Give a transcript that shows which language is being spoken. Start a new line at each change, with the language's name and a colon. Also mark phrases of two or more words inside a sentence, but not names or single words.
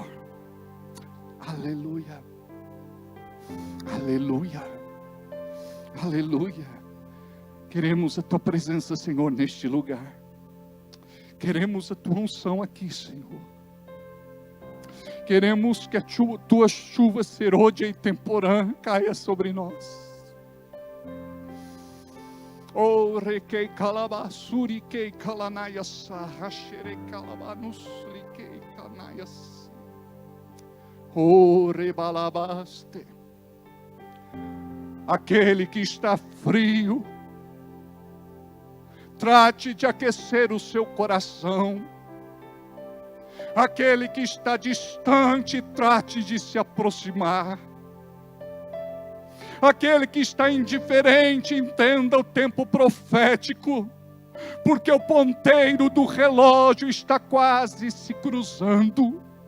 Portuguese: Aleluia, aleluia, aleluia. Queremos a Tua presença, Senhor, neste lugar. Queremos a Tua unção aqui, Senhor. Queremos que a Tua chuva serôdia e temporã caia sobre nós. Oh, requei calabasuri kei kalanayas, hashere kalabanus likei kanayas. Oh, rebalabaste. Aquele que está frio, trate de aquecer o seu coração. Aquele que está distante, trate de se aproximar. Aquele que está indiferente, entenda o tempo profético, porque o ponteiro do relógio está quase se cruzando.